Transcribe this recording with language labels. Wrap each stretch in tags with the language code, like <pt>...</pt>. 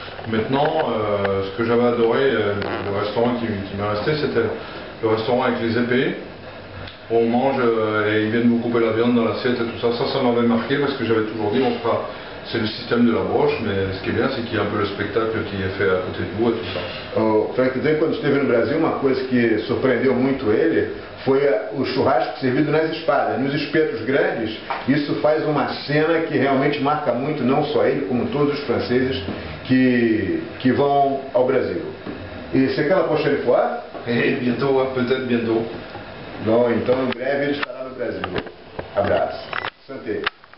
<fr>Maintenant, ce que j'avais adoré, le restaurant qui m'est resté, c'était le restaurant avec les épées. On mange et ils viennent vous couper la viande dans l'assiette et tout ça. Ça m'avait marqué, parce que j'avais toujours dit, c'est le système de la broche, mais ce qui est bien, c'est qu'il y a un peu le spectacle qui est fait à côté de vous et tout ça.</fr> <pt>O Franck, quando esteve no Brasil, uma coisa que surpreendeu muito ele foi o churrasco servido nas espadas, nos espetos grandes. Isso faz uma cena que realmente marca muito, não só ele, como todos os franceses que vão ao Brasil.</pt> <fr>E c'est quand la prochaine fois? Bientôt, peut-être bientôt.</fr> <pt>Não, então em breve ele estará no Brasil. Abraço. Santé.</pt>